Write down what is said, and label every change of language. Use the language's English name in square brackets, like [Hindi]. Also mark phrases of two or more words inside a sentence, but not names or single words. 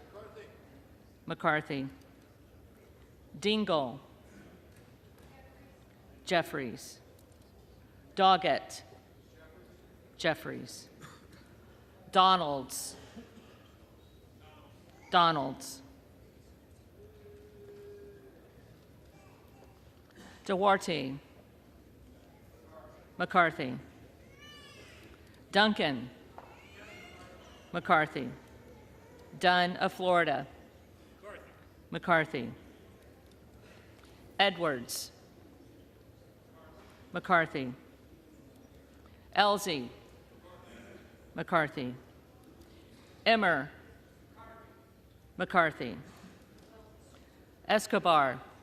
[English] McCarthy. Dingell. Jeffries. Doggett. Jeffries. Donalds. Donalds. Duarte. McCarthy. Duncan. McCarthy. Dunn of Florida. McCarthy. Edwards. McCarthy. Elsie. McCarthy. Emmer. McCarthy. Escobar.